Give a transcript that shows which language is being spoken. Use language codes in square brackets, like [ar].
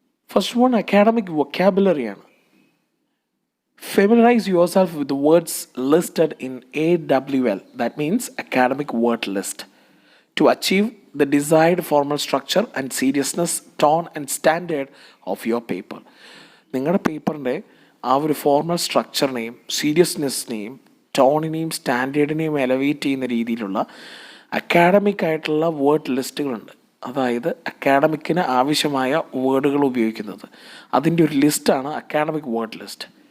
[en] First one academic വൊക്കാബുലറിയാണ്. Familiarize yourself with the words listed in AWL, that means academic word list, to achieve the desired formal structure and seriousness, tone and standard of your paper. [ml] നിങ്ങളുടെ പേപ്പറിൻ്റെ ആ ഒരു formal സ്ട്രക്ചറിനെയും സീരിയസ്നെസ്സിനെയും ടോണിനെയും സ്റ്റാൻഡേർഡിനെയും elevate ചെയ്യുന്ന രീതിയിലുള്ള academic ആയിട്ടുള്ള word ലിസ്റ്റുകളുണ്ട്. അതായത് അക്കാഡമിക്കിന് ആവശ്യമായ വേർഡുകൾ ഉപയോഗിക്കുന്നത്, അതിൻ്റെ ഒരു ലിസ്റ്റാണ് അക്കാഡമിക് വേർഡ് ലിസ്റ്റ്.